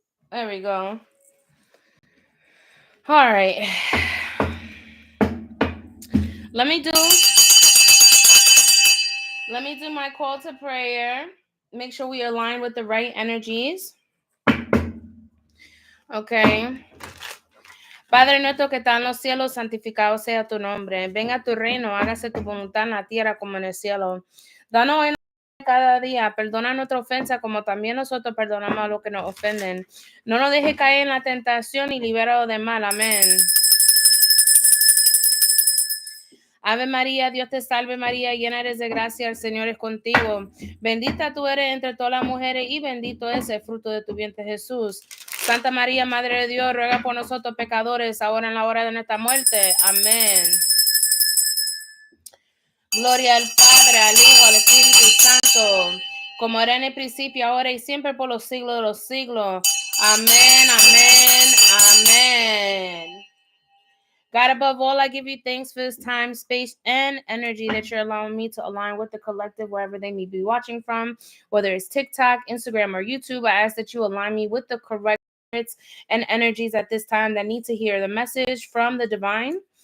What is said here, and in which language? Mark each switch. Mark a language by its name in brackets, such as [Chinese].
[English] There we go. All right. Let me do my call to prayer. Make sure we align with the right energies. Okay. [Spanish] Padre nuestro que está en los cielos, santificado sea tu nombre. Venga tu reino, hágase tu voluntad en la tierra como en el cielo. Danos hoy cada día, perdona nuestra ofensa como también nosotros perdonamos a los que nos ofenden. No nos deje caer en la tentación y libéranos de mal. Amén. Ave María, Dios te salve María, llena eres de gracia, el Señor es contigo. Bendita tú eres entre todas las mujeres y bendito es el fruto de tu vientre Jesús. Santa María, Madre de Dios, ruega por nosotros pecadores, ahora en la hora de nuestra muerte. Amén. Gloria al Padre, al Hijo, al Espíritu Santo, como era en el principio, ahora y siempre por los siglos de los siglos. Amén, amén, amén. [English] God, above all, I give you thanks for this time, space, and energy that you're allowing me to align with the collective wherever they may be watching from, whether it's TikTok, Instagram, or YouTube. I ask that you align me with the correct and energies at this time that need to hear the message from the divine.